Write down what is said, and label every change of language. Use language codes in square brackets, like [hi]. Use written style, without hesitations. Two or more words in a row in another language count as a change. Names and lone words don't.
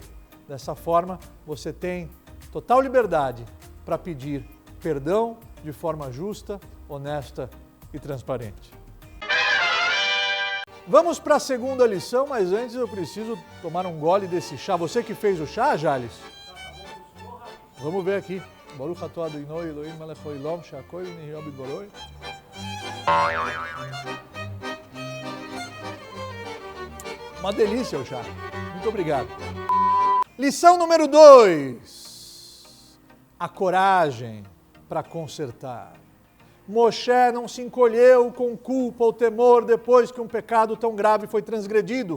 [pt] Dessa forma, você tem total liberdade para pedir perdão de forma justa, honesta e transparente. Vamos para a segunda lição, mas antes eu preciso tomar um gole desse chá. Você que fez o chá, Jales? Vamos ver aqui. [he] ברוך אתה אדוני אלוהינו מלך העולם שהכל נהיה בדברו. [pt] Uma delícia o chá. Muito obrigado. Lição número 2. A coragem para consertar. Moshe não se encolheu com culpa ou temor depois que um pecado tão grave foi transgredido.